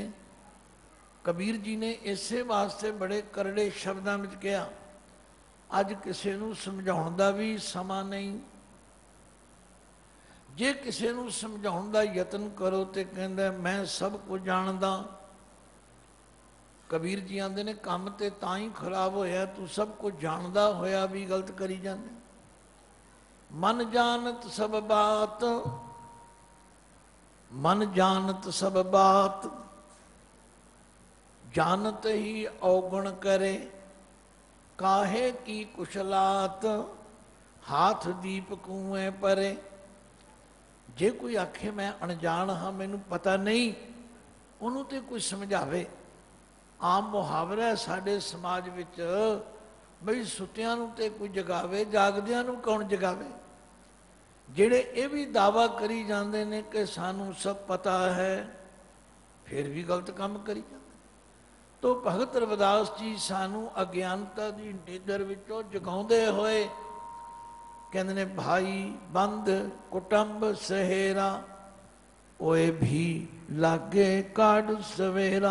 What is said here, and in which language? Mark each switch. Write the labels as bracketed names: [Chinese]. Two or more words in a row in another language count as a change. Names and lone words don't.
[Punjabi] ਕਬੀਰ ਜੀ ਨੇ ਇਸੇ ਵਾਸਤੇ ਬੜੇ ਕਰੜੇ ਸ਼ਬਦਾਂ ਵਿਚ ਕਹਾ, ਅੱਜ ਕਿਸੀ ਨੂੰ ਸਮਝਾਉਣ ਦਾ ਭੀ ਸਮਾ ਨਹੀਂ। ਜੇ ਕਿਸੀ ਨੂੰ ਸਮਝਾਉਣ ਦਾ ਯਤਨ ਕਰੋ ਤੋ ਕਹਿੰਦਾ ਮੈਂ ਸਭ ਕੁਝ ਜਾਣਦਾ। ਕਬੀਰ ਜੀ ਆਂਦੇ ਨੇ ਕਾਮ ਤੇ ਤਾਂ ਹੀ ਖਰਾਬ ਹੋਇਆ, ਤੂੰ ਸਭ ਕੁਝ ਜਾਣਦਾ ਹੋਇਆ ਭੀ ਗਲਤ ਕਰੀ ਜਾਂਦੇ। [Hindi] मन जानत सब बात, मन जानत सब बात, जानत ही अवगुण करे, काहे की कुशलात, हाथ दीप कुएं परे। [Punjabi] ਜੇ ਕੋਈ ਆਖੇ ਮੈਂ ਅਣਜਾਣ ਹਾਂ, ਮੈਨੂੰ ਪਤਾ ਨਹੀਂ, ਉਨ੍ਹੋਂ ਨੇ ਤੋ ਕੋਈ ਸਮਝਾਵੇ। ਆਮ ਮੁਹਾਵਰਾ ਹੈ ਸਾਡੇ ਸਮਾਜ ਵਿਚ, ਬਈ ਸੁੱਤਿਆਂ ਨੂੰ ਤੇ ਕੋਈ ਜਗਾਵੇ, ਜਾਗਦਿਆਂ ਨੂੰ ਕੌਣ ਜਗਾਵੇ। ਜਿਹੜੇ ਇਹ ਵੀ ਦਾਵਾ ਕਰੀ ਜਾਂਦੇ ਨੇ ਕਿ ਸਾਨੂੰ ਸਭ ਪਤਾ ਹੈ, ਫਿਰ ਵੀ ਗਲਤ ਕੰਮ ਕਰੀ ਜਾਂਦੇ। ਤੋ ਭਗਤ ਰਵਿਦਾਸ ਜੀ ਸਾਨੂੰ ਅਗਿਆਨਤਾ ਦੀ ਨੀਂਦਰ ਵਿੱਚੋਂ ਜਗਾਉਂਦੇ ਹੋਏ ਕਹਿੰਦੇ ਨੇ, ਭਾਈ ਬੰਦ ਕੁਟੰਬ ਸਹੇਰਾ, ਓਏ ਵੀ ਲਾਗੇ ਕਾਢ ਸਵੇਰਾ।